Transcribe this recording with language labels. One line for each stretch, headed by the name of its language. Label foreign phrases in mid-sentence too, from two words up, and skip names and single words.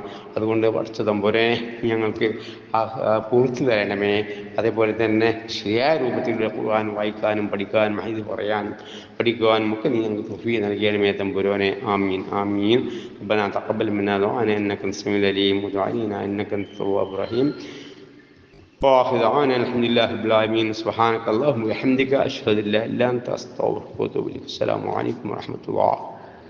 Malayalam: അതുകൊണ്ട് പഠിച്ച തമ്പുരാനെ ഞങ്ങൾക്ക് പൂർത്തി തരണമേ. അതേപോലെ തന്നെ ശരിയായ രൂപത്തിലുള്ള ഖുർആൻ വായിക്കാനും പഠിക്കാനും ഹദീസ് പറയാനും പഠിക്കുവാനും ഒക്കെ നീ ഞങ്ങൾക്ക് തൗഫീഖ് നൽകണമേ തമ്പുരാനെ.
Arabic: آمين آمين. ربنا تقبل منا دعاءنا إنك أنت السميع العليم وعلينا إنك أنت التواب الرحيم. وآخر دعوانا الحمد لله رب العالمين. سبحانك اللهم وبحمدك أشهد أن لا إله إلا أنت أستغفرك وأتوب إليك. السلام عليكم ورحمة الله.